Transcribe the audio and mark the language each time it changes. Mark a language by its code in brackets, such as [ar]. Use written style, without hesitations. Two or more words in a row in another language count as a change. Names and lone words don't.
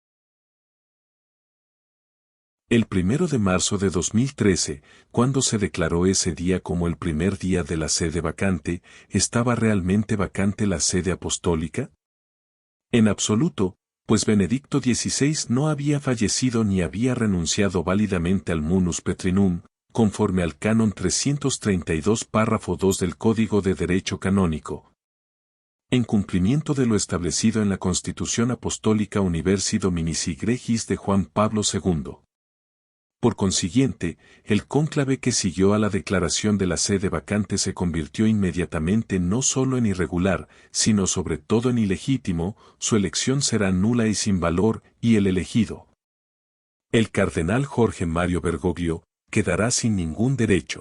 [es] El 1 de marzo de 2013, cuando se declaró ese día como el primer día de la sede vacante, ¿estaba realmente vacante la sede apostólica? En absoluto, pues Benedicto XVI no había fallecido ni había renunciado válidamente al [la] munus petrinum, [es] conforme al Canon 332 párrafo 2 del Código de Derecho Canónico, en cumplimiento de lo establecido en la Constitución Apostólica Universi Dominici Gregis de Juan Pablo II. Por consiguiente, el cónclave que siguió a la declaración de la sede vacante se convirtió inmediatamente no solo en irregular, sino sobre todo en ilegítimo, su elección será nula y sin valor, y el elegido, el cardenal Jorge Mario Bergoglio, quedará sin ningún derecho.